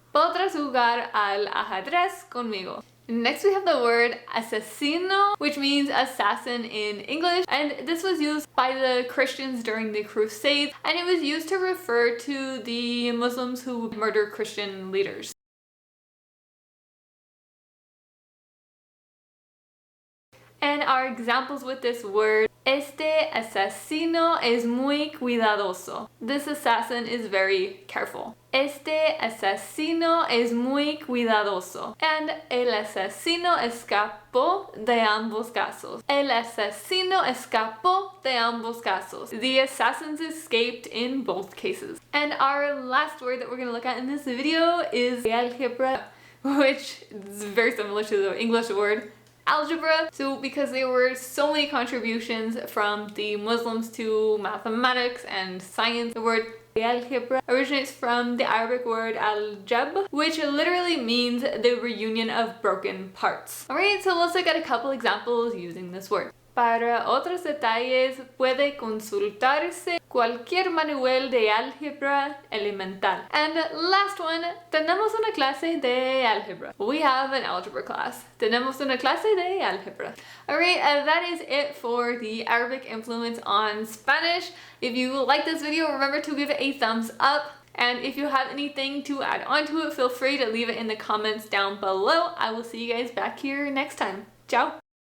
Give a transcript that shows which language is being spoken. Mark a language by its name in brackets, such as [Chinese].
[Spanish] Podrás jugar al ajedrez conmigo. [English] Next we have the word asesino, which means assassin in English, and this was used by the Christians during the Crusades, and it was used to refer to the Muslims who murdered Christian leaders. And our examples with this word: [Spanish] este asesino es muy cuidadoso. [English] This assassin is very careful. [Spanish] Este asesino es muy cuidadoso. And el asesino escapó de ambos casos. El asesino escapó de ambos casos. [English] The assassins escaped in both cases. And our last word that we're going to look at in this video is algebra, which is very similar to the English word algebra. So because there were so many contributions from the Muslims to mathematics and science, the word algebra originates from the Arabic word al-jab, which literally means the reunion of broken parts. Alright, so let's look at a couple examples using this word. [Spanish] Para otros detalles puede consultarse cualquier manual de álgebra elemental. [English] And last one, [Spanish] tenemos una clase de álgebra. [English] We have an algebra class. [Spanish] Tenemos una clase de álgebra. [English] Alright, that is it for the Arabic influence on Spanish. If you like this video, remember to give it a thumbs up. And if you have anything to add on to it, feel free to leave it in the comments down below. I will see you guys back here next time. Ciao!